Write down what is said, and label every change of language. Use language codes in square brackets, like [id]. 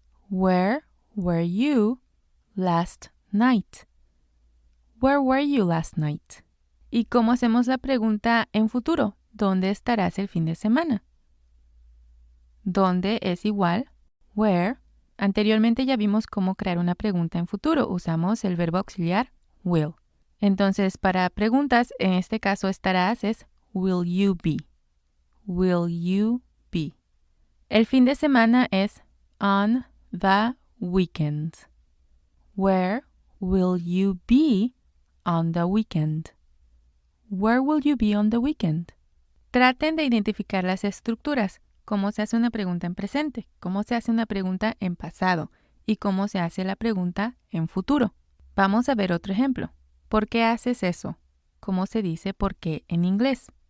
[en] Where were you last night? Where were you last night? [es] ¿Y cómo hacemos la pregunta en futuro? ¿Dónde estarás el fin de semana? ¿Dónde es igual? [en] Where. [es] Anteriormente ya vimos cómo crear una pregunta en futuro. Usamos el verbo auxiliar will. Entonces, para preguntas, en este caso estarás es will you be. [en] Will you be? [es] El fin de semana es [en] on the weekend. Where will you be on the weekend? Where will you be on the weekend? [es] Traten de identificar las estructuras. Cómo se hace una pregunta en presente, cómo se hace una pregunta en pasado y cómo se hace la pregunta en futuro. Vamos a ver otro ejemplo. ¿Por qué haces eso? ¿Cómo se dice por qué en inglés?